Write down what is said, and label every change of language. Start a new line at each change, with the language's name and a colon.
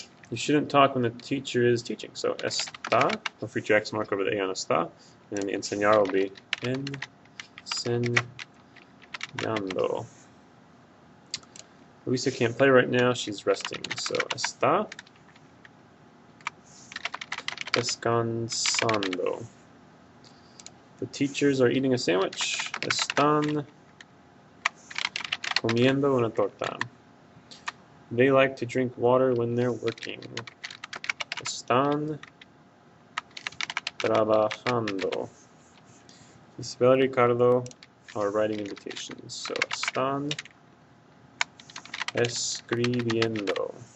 English: You shouldn't talk when the teacher is teaching. So está, don't forget your X mark over the A on está, and then the enseñar will be enseñando. Luisa can't play right now, she's resting. So
Spanish: está descansando.
English: The teachers are eating a sandwich.
Spanish: Están comiendo una torta.
English: They like to drink water when they're working.
Spanish: Están trabajando.
English: Isabel and Ricardo are writing invitations.
Spanish: So, están escribiendo.